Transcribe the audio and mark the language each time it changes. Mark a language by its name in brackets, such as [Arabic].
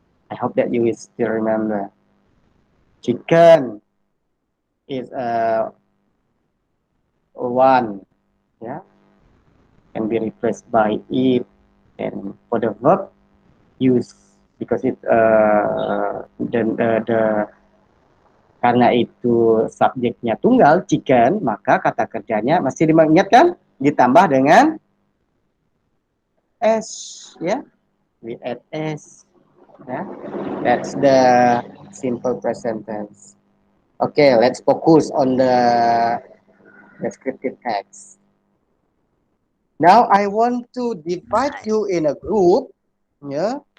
[English] I hope that you will still remember. Chicken is one, yeah, can be replaced by it, and for the verb use, because it then [Indonesian] Karena itu subjeknya tunggal, chicken, maka kata kerjanya masih diingatkan ditambah dengan s, ya. [English] We add s. Ya. That's the simple present tense. Okay, let's focus on the descriptive text. Now I want to divide you in a group, ya.